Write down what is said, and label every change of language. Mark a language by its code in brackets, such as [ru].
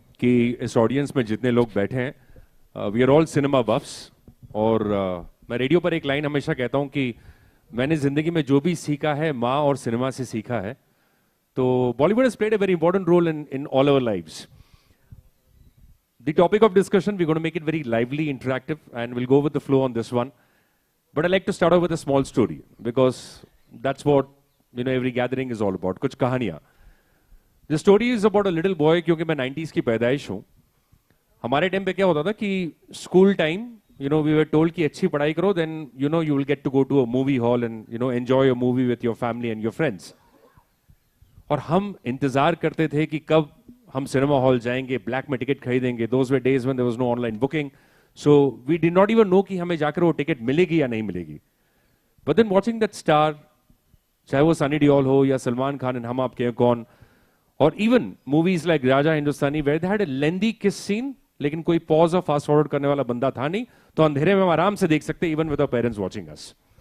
[hi] कि इस ऑडियंस में जितने लोग बैठे हैं [en] we are all cinema buffs [hi] और मैं रेडियो पर एक लाइन हमेशा कहता हूं कि मैंने जिंदगी में जो भी सीखा है माँ और सिनेमा से सीखा है. [en] तो Bollywood has played a very important role in all our lives. The topic of discussion, we're going to make it very lively, interactive, and we'll go with the flow on this one. But I'd like to start off with a small story because that's what every gathering is all about. [hi] कुछ कहानियां. [en] The story is about a little boy [hi] क्योंकि मैं 90s की पैदाइश हूँ. हमारे time पे क्या होता था कि school time [en] we were told [hi] कि अच्छी पढ़ाई करो, [en] then you will get to go to a movie hall and enjoy a movie with your family and your friends. [hi] और हम इंतजार करते थे कि कब हम सिनेमा हॉल जाएंगे, ब्लैक में टिकट खरीदेंगे. [en] those were days when there was no online booking, so we did not even know [hi] कि हमें जाकर वो टिकट मिलेगी या नहीं मिलेगी. [en] but then watching that star, [hi] चाहे वो सनी देओल हो या सलमान खान एंड हम आपके कौन, और [en] even movies like Raja Hindustani where they had a lengthy kiss scene, [hi] लेकिन कोई पॉज और फास्ट फॉरवर्ड करने वाला बंदा था नहीं, तो अंधेरे में हम आराम से देख सकते [en] Even with our parents watching us.